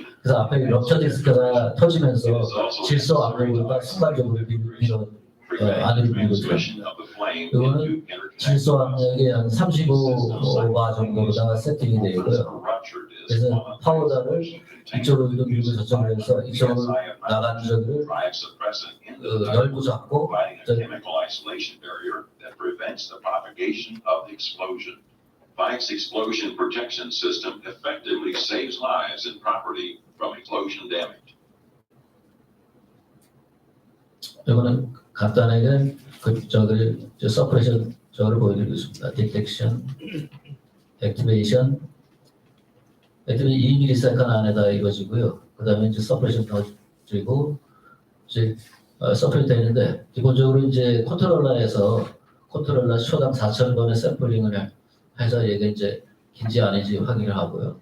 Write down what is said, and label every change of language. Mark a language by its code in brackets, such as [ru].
[ko] 그래서 앞에 럽처 디스크가 터지면서 질소 압력보다 순간적으로 안으로 밀고 들어갑니다. 이거는 질소 압력이 한 35바 정도로다가 세팅이 되어 있고요. 그래서 파우더를 이쪽으로 밀고 저쪽으로 해서 이쪽으로 나가는 저기를 열도 잡고 [en] chemical isolation barrier that prevents the propagation of the explosion. Vic's explosion protection system effectively saves lives and property from explosion damage. [ko] 이거는 간단하게 저기 서프레션 저를 보여드리고 있습니다. 디텍션, 액티베이션, 2ms 안에다 이루어지고요. 그 다음에 이제 서프레션 넣어주고 이제 서프레션 되는데 기본적으로 이제 컨트롤러에서 컨트롤러 초당 4,000번의 샘플링을 해서 얘가 이제 긴지 아닌지 확인을 하고요.